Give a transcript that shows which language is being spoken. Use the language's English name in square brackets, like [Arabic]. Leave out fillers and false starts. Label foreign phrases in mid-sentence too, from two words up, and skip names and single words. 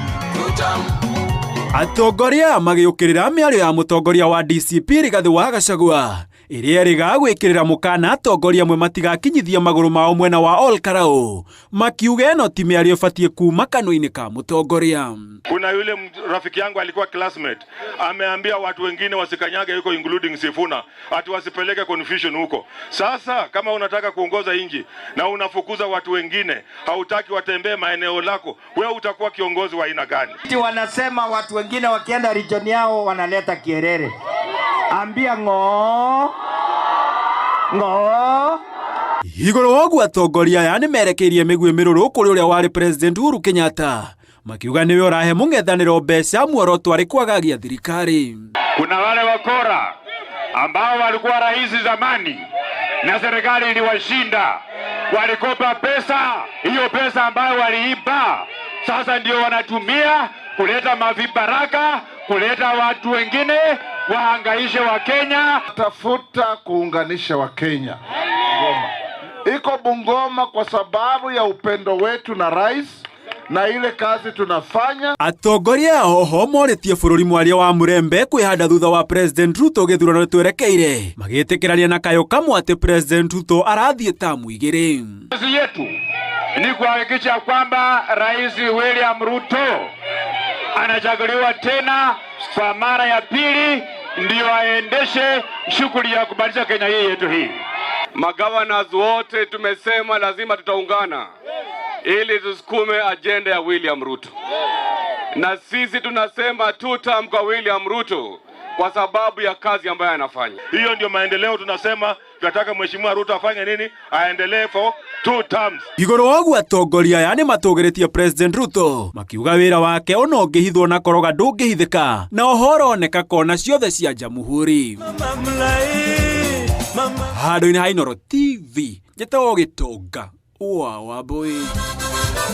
[Kikuyu] Atongoria magĩũkĩrĩra mĩario ya mũtongoria wa DCP Rigathĩ wa Gachagua ĩrĩa ĩrĩga gwĩkĩrĩra mũkana atongoria amwe matigakinyithie magũrũ mao mwena wa Ol Karau, makiuga ĩno ti mĩario ĩbatiĩ kuma kanua-inĩ ka mũtongoria. [Swahili] Kuna yule rafiki yangu alikuwa classmate ameambia watu wengine wasikanyage huko including Sifuna ati wasipeleke confusion huko. Sasa kama unataka kuongoza inji na unafukuza watu wengine, hautaki watembee maeneo lako, wewe utakuwa kiongozi wa aina gani? Wanasema watu wengine wakienda region yao wanaleta kierere. Ambia ngo [Kikuyu] igũrũ woguo atongoria aya nĩmerekeirie mĩguĩ mĩrũrũ kũrĩ ũrĩa warĩ President Uhuru Kenyatta, makiuga nĩwe ũrahe mũng'ethanĩro mbeca muoroto arĩ kwagagia thirikari. [Swahili] Kuna wale wakora ambao walikuwa rais zamani na serikali iliwashinda, walikopa pesa, hiyo pesa ambayo waliiba sasa ndio wanatumia kuleta mavibaraka, kuleta watu wengine wahangaishe wa Kenya. Tafuta kuunganisha wa Kenya. Iko Bungoma kwa sababu ya upendo wetu na rais na ile kazi tunafanya. Atongoria oho morĩtie bũrũri mwaria wa Murembe kwĩhanda thutha wa President Ruto gĩthurano twerekeire, magĩtĩkĩrania na kayo kamwe atĩ President Ruto arathiĩ tamu igĩrĩ. Kazi yetu ni kuhakikisha kwamba Rais William Ruto anachaguliwa tena kwa mara ya pili ndio aendeshe shughuli ya kubadilisha Kenya hii yetu hii. Magavanas wote tumesema lazima tutaungana ili tusukume agenda ya William Ruto. Na sisi tunasema tutam kwa William Ruto kwa sababu ya kazi ambayo anafanya. Hiyo ndio maendeleo tunasema tunataka Mheshimiwa Ruto afanye nini? [English] Aendelee for 2 terms. [Kikuyu] Igũrũ woguo atongoria aya nĩmatũgĩrĩtie President Ruto makiuga wĩra wake ona ũngĩhithwo na koroga ndũngĩhithĩka na ũhoro oneka kona ciothe cia Jamhuri. Handũ-inĩ ha Inooro TV njĩtagwo Gĩtonga wa Wambũi.